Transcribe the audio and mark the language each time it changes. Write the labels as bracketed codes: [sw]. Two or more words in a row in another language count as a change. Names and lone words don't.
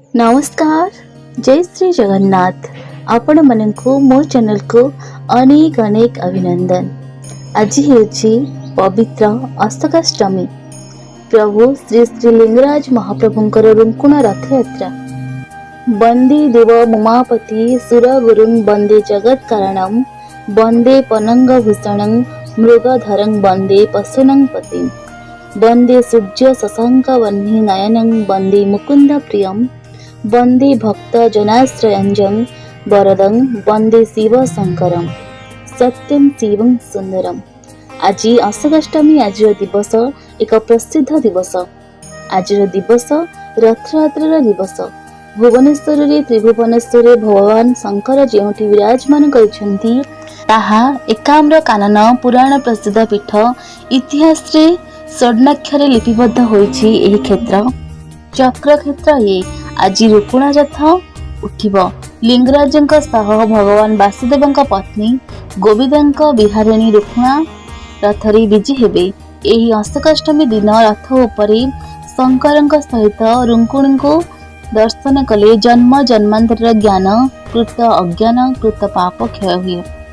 [or] ନମସ୍କାର। ଜୟ ଶ୍ରୀ ଜଗନ୍ନାଥ। ଆପଣମାନଙ୍କୁ ମୋ ଚ୍ୟାନେଲକୁ ଅନେକ ଅନେକ ଅଭିନନ୍ଦନ। ଆଜି ହେଉଛି ପବିତ୍ର ଅଶୋକାଷ୍ଟମୀ। ପ୍ରଭୁ ଶ୍ରୀ ଶ୍ରୀ ଲିଙ୍ଗରାଜ ମହାପ୍ରଭୁଙ୍କର ରୁକୁଣା ରଥ ଯାତ୍ରା। [sa] वंदे देव उमापति सुरगुरुं वंदे जगत् कारणं वंदे पनंगभूषणं मृगधरं वंदे पशूनां पतिं वंदे सूर्य शशांक वह्नि नयनं वंदे मुकुंद प्रियं वंदे भक्त जनाश्रयंजं वरदं वंदे शिव शंकरं सत्यं शिवं सुंदरम। [or] ଆଜି ଅଶୋକାଷ୍ଟମୀ। ଆଜି ଦିବସ ଏକ ପ୍ରସିଦ୍ଧ ଦିବସ। ଆଜି ଦିବସ ରଥଯାତ୍ରା ଦିବସ। ଭୁବନେଶ୍ୱର ତ୍ରିଭୁବନେଶ୍ୱର ଭଗବାନ ଶଙ୍କର ଯେଉଁଠି ବିରାଜମାନ କରୁଛନ୍ତି ତାହା ଏକାମ୍ର କାନନ ପୁରାଣ ପ୍ରସିଦ୍ଧ ପୀଠ ଇତିହାସରେ ସ୍ୱର୍ଣ୍ଣାକ୍ଷର ଲିପିବଦ୍ଧ ହୋଇଛି। ଏହି କ୍ଷେତ୍ର ଚକ୍ର କ୍ଷେତ୍ର ଯେ ଆଜି ରୁକୁଣା ରଥ ଉଠିବ। ଲିଙ୍ଗରାଜଙ୍କ ସହ ଭଗବାନ ବାସୁଦେବଙ୍କ ପତ୍ନୀ ଗୋବିନ୍ଦଙ୍କ ବିହାରିଣୀ ରୁକୁଣା ରଥରେ ବିଜେ ହେବେ। ଏହି ଅଶୋକାଷ୍ଟମୀ ଦିନ ରଥ ଉପରେ ଶଙ୍କରଙ୍କ ସହିତ ରୁକୁଣୀଙ୍କୁ ଦର୍ଶନ କଲେ ଜନ୍ମ ଜନ୍ମାନ୍ତର ଜ୍ଞାନ କୃତ ଅଜ୍ଞାନ କୃତ ପାପ କ୍ଷୟ ହୁଏ।